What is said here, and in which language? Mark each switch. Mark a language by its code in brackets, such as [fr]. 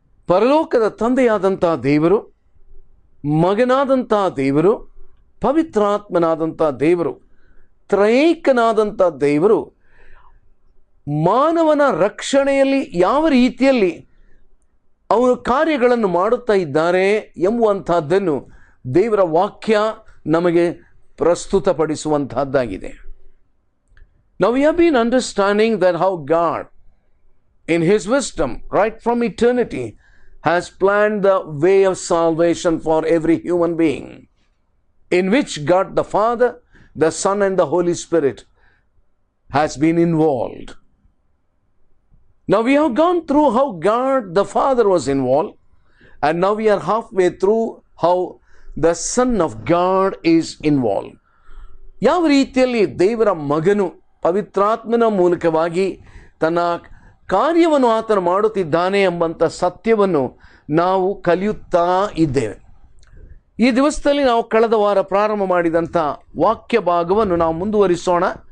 [kn] ಪರಲೋಕದ ತಂದೆಯಾದಂಥ ದೇವರು, ಮಗನಾದಂಥ ದೇವರು, ಪವಿತ್ರಾತ್ಮನಾದಂಥ ದೇವರು, ತ್ರೈಕನಾದಂಥ ದೇವರು ಮಾನವನ ರಕ್ಷಣೆಯಲ್ಲಿ ಯಾವ ರೀತಿಯಲ್ಲಿ ಅವರು ಕಾರ್ಯಗಳನ್ನು ಮಾಡುತ್ತಾ ಇದ್ದಾರೆ ಎಂಬುವಂತಹದ್ದನ್ನು ದೇವರ ವಾಕ್ಯ ನಮಗೆ ಪ್ರಸ್ತುತಪಡಿಸುವಂತಹದ್ದಾಗಿದೆ. [en] Now we have been understanding that how God in his wisdom right from eternity has planned the way of salvation for every human being, in which God the Father, the Son and the Holy Spirit has been involved. Now we have gone through how God the Father was involved, and now we are halfway through how the Son of God is involved. [kn] ಯಾವ ರೀತಿಯಲ್ಲಿ ದೇವರ ಮಗನು ಪವಿತ್ರಾತ್ಮನ ಮೂಲಕವಾಗಿ ತನ್ನ ಕಾರ್ಯವನ್ನು ಆತನು ಮಾಡುತ್ತಿದ್ದಾನೆ ಎಂಬಂಥ ಸತ್ಯವನ್ನು ನಾವು ಕಲಿಯುತ್ತಾ ಇದ್ದೇವೆ. ಈ ದಿವಸದಲ್ಲಿ ನಾವು ಕಳೆದ ವಾರ ಪ್ರಾರಂಭ ಮಾಡಿದಂಥ ವಾಕ್ಯ ಭಾಗವನ್ನು ನಾವು ಮುಂದುವರಿಸೋಣ.